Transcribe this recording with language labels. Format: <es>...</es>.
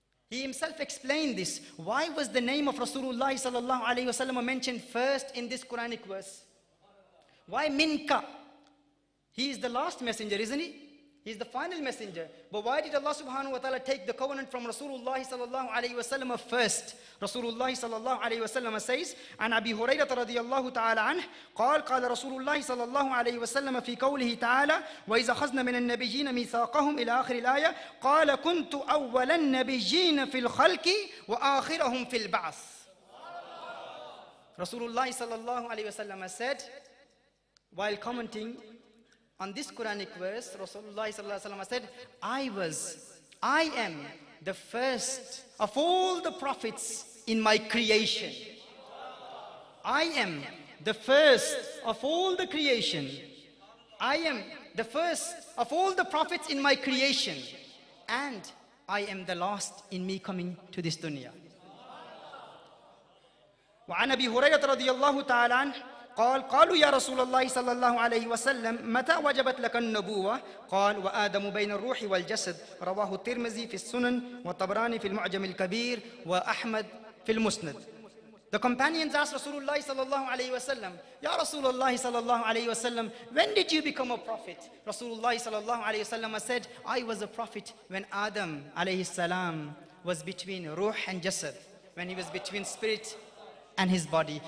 <en>He himself explained this. Why was the name of Rasulullah sallallahu alayhi wa sallam mentioned first in this Quranic verse? Why minka? He is the last messenger, isn't he? He is the final messenger. But why did Allah subhanahu wa ta'ala take the covenant from Rasulullah sallallahu alayhi wa sallam first? Rasulullah sallallahu alayhi wa sallam says,</en> <ar>عن أبي هريرة رضي الله تعالى عنه قال قال رسول الله صلى الله عليه وسلم في قوله تعالى وإذا أخذنا من النبيين ميثاقهم إلى آخر الآية قال كنت أول النبيين في الخلق وآخرهم في البعث.</ar> <en>Rasulullah sallallahu alayhi wa sallam said, while commenting on this Quranic verse, Rasulullah sallallahu alaihi wasallam said, I am the first of all the prophets in my creation. I am the first of all the creation. I am the first of all the prophets in my creation. And I am the last in me coming to this dunya.</en> <ar>وعن أبي هريرة رضي الله تعالى عنه قال قالوا يا رسول الله صلى الله عليه وسلم متى وجبت لك النبوة؟ قال وآدم بين الروح والجسد. رواه الترمذي في السنن والطبراني في المعجم الكبير وأحمد في المسند.</ar> <en>The companions asked Rasulullah sallallahu alayhi wa sallam, Ya Rasulullah sallallahu alayhi wa sallam, when did you become a prophet? Rasulullah sallallahu alayhi wa sallam said, I was a prophet when Adam alayhi salam was between ruh and jasad, when he was between spirit and his body.</en>